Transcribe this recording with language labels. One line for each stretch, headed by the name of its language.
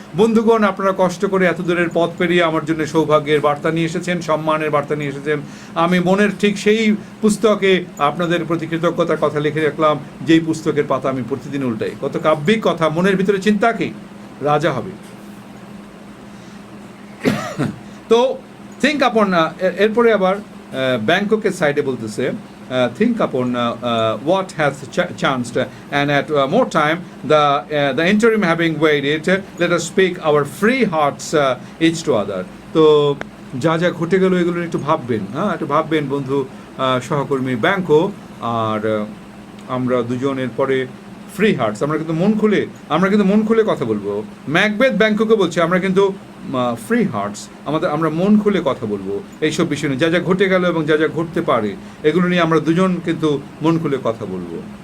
Bangla: বন্ধুগণ, আপনারা কষ্ট করে এত দূরের পথ পেরিয়ে আমার জন্য সৌভাগ্যের বার্তা নিয়ে এসেছেন, সম্মানের বার্তা নিয়ে এসেছেন। আমি মনের ঠিক সেই পুস্তকে আপনাদের প্রতি কৃতজ্ঞতার কথা লিখে রাখলাম, যেই পুস্তকের পাতা আমি প্রতিদিন উল্টাই। কত কাব্যিক কথা, মনের ভিতরে চিন্তা কি, রাজা হবে।
English: to think upon,
Bangla: এরপরে আবার ব্যাংককের সাইডে বলতেছে
English: think upon what has chanced, and at more time the interim having waited, let us speak our free hearts each to other.
Bangla: তো যা যা ঘটে গেল এগুলো একটু ভাববেন, একটু ভাববেন বন্ধু সহকর্মী ব্যাংকো। আর আমরা দুজনের পরে ফ্রি হার্টস, আমরা কিন্তু মন খুলে কথা বলবো। ম্যাকবেথ ব্যাংকোকে বলছে আমরা কিন্তু ফ্রি হার্টস, আমরা মন খুলে কথা বলবো এইসব বিষয় নিয়ে, যা যা ঘটে গেল এবং যা যা ঘটতে পারে এগুলো নিয়ে আমরা দুজন কিন্তু মন খুলে কথা বলবো।